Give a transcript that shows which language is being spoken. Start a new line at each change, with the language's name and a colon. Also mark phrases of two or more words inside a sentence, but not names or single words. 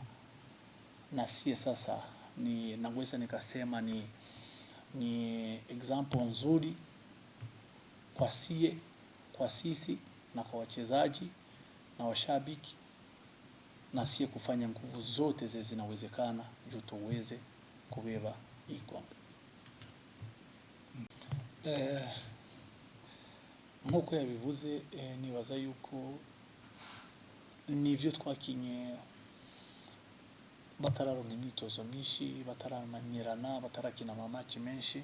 Swahili: Na sie sasa naweza nikasema ni example nzuri kwa sisi na kwa wachezaji na washabiki, na sie kufanya nguvu zote zinawezekana juu tuweze kubeba hii kombe.
Rundi: Nkuko yabivuze nibaza yuko nivyo twakinye batararonka imyitozo myinshi, bataramanyirana, batarakina amamatch menshi.